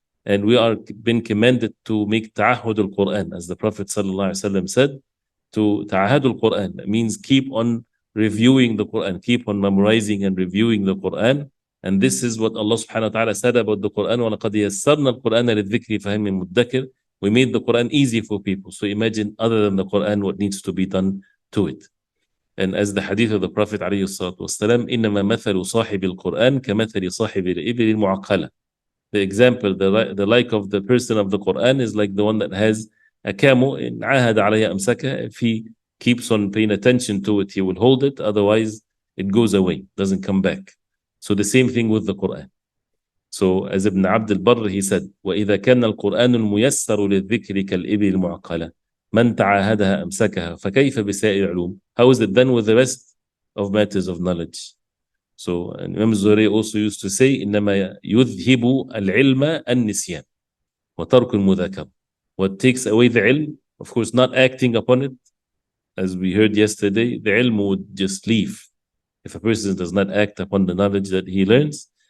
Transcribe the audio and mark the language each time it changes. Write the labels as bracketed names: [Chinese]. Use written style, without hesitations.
[English] And we are been commanded to make ta'ahud al-Quran, as the Prophet ﷺ said, to ta'ahud al-Quran. That means keep on reviewing the Quran, keep on memorizing and reviewing the Quran. And this is what Allah subhanahu wa ta'ala said about the Quran. [Arabic] وَلَقَدْ يَسَّرْنَا الْقُرْآنَ لِلذِّكْرِ فَهِمْ مُدَّكِرٍ. [English] We made the Quran easy for people. So imagine, other than the Quran, what needs to be done to it. And as the hadith of the Prophet [Arabic] عليه الصلاة والسلام, إِنَّمَا مَثَلُ صَاحِبِ الْقُرْآنِ كَمَثَلِ صَاحِبِ الْإِبِلِ الْمُعَقَّلَةِ. [English] The example, the like of the person of the Quran is like the one that has a camel. [Arabic] إِنْ عَاهَدَ عَلَيْهَا أَمْسَكَهَا. [English] If he keeps on paying attention to it, he will hold it. Otherwise, it goes away, doesn't come back. So the same thing with the Quran. So as Ibn Abd al-Barr, he said, [Arabic] وَإِذَا كَانَ الْقُرْآنُ الْمُيَسَّرُ لِلذِّكْرِ كَالْإِبِلِ الْمُعَقَّلَةِ مَنْ تَعَاهَدَهَا أَمْسَكَهَا فَكَيْفَ بِسَائِرِ الْعُلُومِ. [English] How is it done with the rest of matters of knowledge? So Imam Zuhri also used to say, [Arabic] إِنَّمَا يُذْهِبُ الْعِلْمَ النِّسْيَانِ وَتَرْكُ الْمُذَاكَرَةِ. [English] What takes away the ilm, of course, not acting upon it. As we heard yesterday, the ilm would just leave if a person does not act upon the knowledge that he learns.